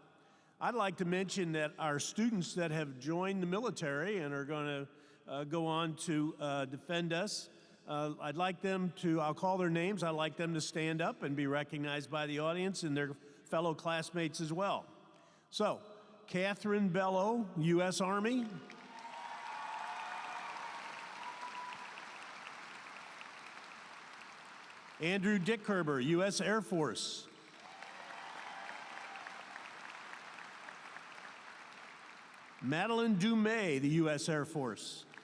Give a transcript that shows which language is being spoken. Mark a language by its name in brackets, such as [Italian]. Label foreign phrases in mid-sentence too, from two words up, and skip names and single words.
[English] I'd like to mention that our students that have joined the military and are going to go on to defend us, I'd like them to, I'll call their names, I'd like them to stand up and be recognized by the audience and their fellow classmates as well. So, Catherine Bello, U.S. Army. Andrew Dickherber, U.S. Air Force. Madeline Dumais, the U.S. Air Force.